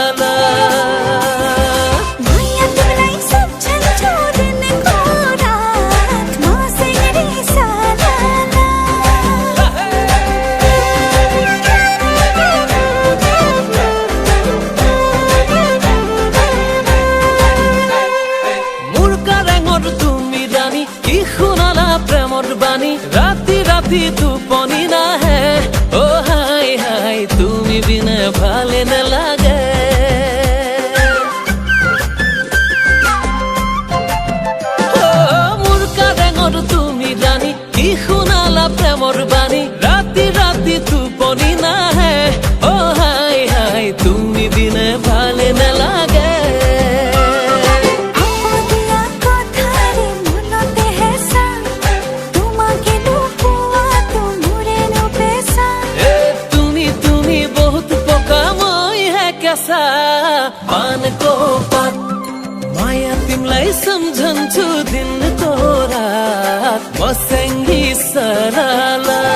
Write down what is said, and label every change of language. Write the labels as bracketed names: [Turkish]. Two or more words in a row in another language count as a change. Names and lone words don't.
[Nepali] माया तिमीलाई सम्झन्छु दिनको रात मसँगै सरला [Assamese] मुर्का रेঙৰ তুমি ৰাণী কি শুনালা প্ৰেমৰ বাণী ৰাতি ৰাতি টোপনি নাহে হাই হাই তুমি বিনে ভালে নালাগে মুৰ্কা ৰেঙৰ তুমি ৰাণী কি শুনালা প্ৰেমৰ বাণী ৰাতি ৰাতি টোপনি নাহে হাই হাই তুমি বিনে ভালে নালাগে [Nepali] पानको पात माया तिमलाई सम्झन्छु दिनको रात मसँगै सरला